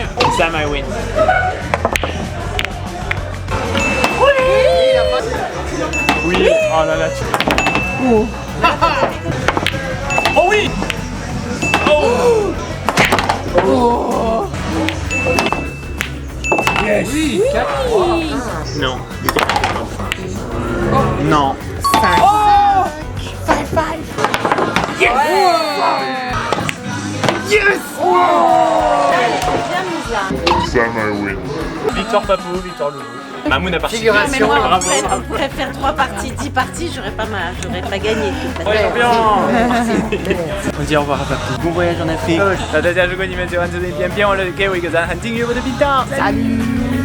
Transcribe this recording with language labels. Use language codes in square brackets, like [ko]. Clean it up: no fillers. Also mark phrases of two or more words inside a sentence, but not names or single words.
[fr] Sam, [en] I win. [fr] Oui, oh là là, tu... Oh, oh oui. Oh. Oh. Yes. Oui, 4-3. Non. Non. 5. Oh. 5. [en] Yes. Yes. Oh. Sam, I win. [fr] Victoire Papou, victoire Loulou. Mamoun a participé. Mais moi, bravo. on pourrait faire 3 parties, 10 parties, j'aurais pas gagné. Ouais, champion. On dit au revoir à Papou. Bon voyage en Afrique. [zh] 大家如果你们喜欢这支影片，别忘了给我一个赞和订阅我的频道。 [fr] Salut.